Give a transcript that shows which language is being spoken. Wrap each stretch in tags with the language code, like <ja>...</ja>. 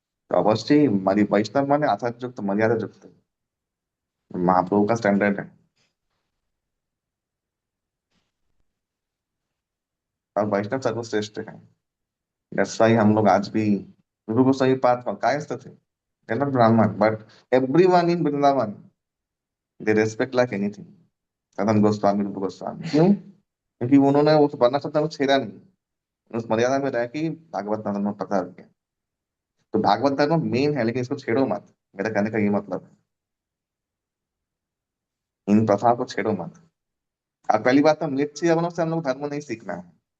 <hi>तो अवश्य ही हमारी वैष्णव माने आचार्य युक्त मर्यादा युक्त महाप्रभु का स्टैंडर्ड है। और वैष्णव सर्वश्रेष्ठ है।</hi> <en>that's why</en> <hi>हम लोग आज भी गुरु गोसाई पाथ पर कायस्थ थे।</hi> <en>They're not Brahman, but everyone in Vrindavan, they respect like anything.</en> <hi>सदन गोस्वामी, रूप गोस्वामी, क्यों? क्योंकि उन्होंने उस वर्ण शब्द को छेड़ा नहीं, उस मर्यादा में रह के भागवत धर्म में प्रचार किया। तो भागवत धर्म मेन है, लेकिन इसको छेड़ो मत, मेरा कहने का ये मतलब है। इन प्रथाओं को छेड़ो मत। और पहली बात, हम लेट से से हम लोग धर्म नहीं सीखना है।</hi>